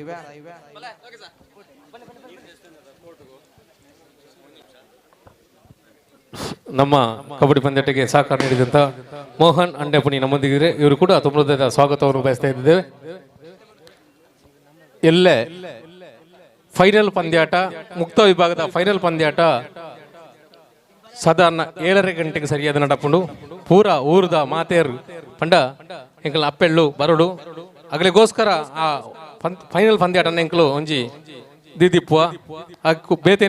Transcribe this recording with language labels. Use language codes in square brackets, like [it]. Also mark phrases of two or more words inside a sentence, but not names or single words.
[kn] ನಮ್ಮ ಕಬಡ್ಡಿ ಪಂದ್ಯಾಟಕ್ಕೆ ಸಹಕಾರ ನೀಡಿದಂತ ಮೋಹನ್ ಅಂಡೆಪುಣಿ ನಮ್ಮೊಂದಿಗೆ ಇವರು ಕೂಡ ತುಂಬ ಸ್ವಾಗತವನ್ನು ಬಯಸ್ತಾ ಇದ್ದೇವೆ. [tcy] ಎಲ್ಲೇ ಫೈನಲ್ ಪಂದ್ಯಾಟ, ಮುಕ್ತ ವಿಭಾಗದ ಫೈನಲ್ ಪಂದ್ಯಾಟ ಸಾಧಾರಣ 7:30 ಗಂಟೆಗೆ ಸರಿಯಾದ ನಡಪುಂಡು ಪೂರ ಊರದ ಮಾತೆಯರು ಪಂಡ ಎಂಕಲ್ ಅಪ್ಪೆಳ್ಳು ಬರಡು ಅಗಲಿಗೋಸ್ಕರ ಆ ಫೈನಲ್ ಪಂದ್ಯಾಟನ ಎಂಕಲು ಒಂಜಿ ದಿದಿಪ್ಪುವ ಅಕ್ಕು ಬೇತೇನೆ